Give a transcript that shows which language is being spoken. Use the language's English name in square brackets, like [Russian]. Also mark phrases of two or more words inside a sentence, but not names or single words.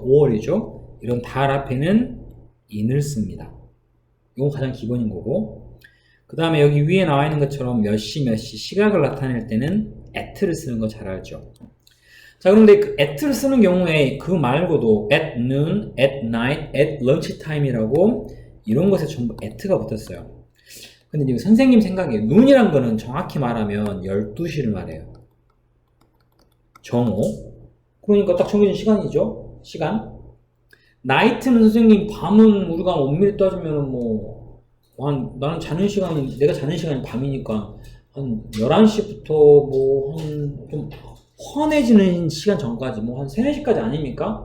[Korean] 5월이죠? 이런 달 앞에는 in을 씁니다. 이건 가장 기본인 거고, 그 다음에 여기 위에 나와 있는 것처럼 몇 시 시각을 나타낼 때는 at를 쓰는 거 잘 알죠? 자, 그런데 그 at를 쓰는 경우에 그 말고도 [English] at noon, at night, at lunch time [Korean] 이라고 이런 것에 전부 at가 붙었어요. 근데 이제 선생님 생각에 noon이란 거는 정확히 말하면 12시를 말해요. 정오. 그러니까 딱 정해진 시간이죠. 시간. night는 선생님, 밤은 우리가 엄밀히 따지면 뭐 나는 자는 시간은, 내가 자는 시간이 밤이니까 한 11시부터 뭐 한 좀 환해지는 시간 전까지 뭐 한 3, 4시까지 아닙니까?